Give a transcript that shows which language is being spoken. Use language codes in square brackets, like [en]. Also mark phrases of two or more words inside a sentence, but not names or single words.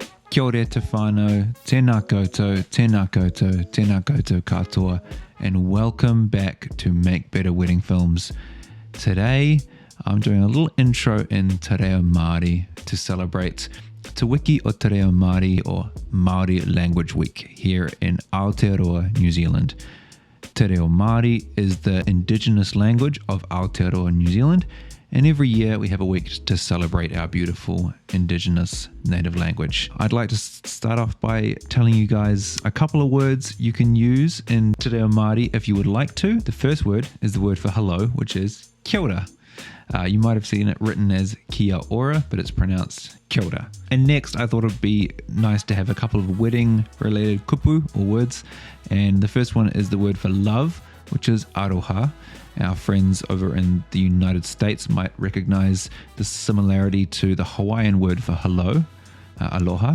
[mi] Kia ora te whānau, tēnā koutou, tēnā koutou, tēnā koutou katoa, [en] and welcome back to Make Better Wedding Films. Today, I'm doing a little intro in Te Reo Māori to celebrate Te Wiki o Te Reo Māori, or Māori Language Week, here in Aotearoa, New Zealand. Te Reo Māori is the indigenous language of Aotearoa, New Zealand, and every year we have a week to celebrate our beautiful indigenous native language. I'd like to start off by telling you guys a couple of words you can use in Te Reo Māori if you would like to. The first word is the word for hello, which is [mi] kia ora. [en] You might have seen it written as [mi] kia ora, [en] but it's pronounced [mi] kia ora. [en] And next, I thought it'd be nice to have a couple of wedding-related kupu, or words. And the first one is the word for love, which is aroha. Our friends over in the United States might recognize the similarity to the Hawaiian word for hello, aloha.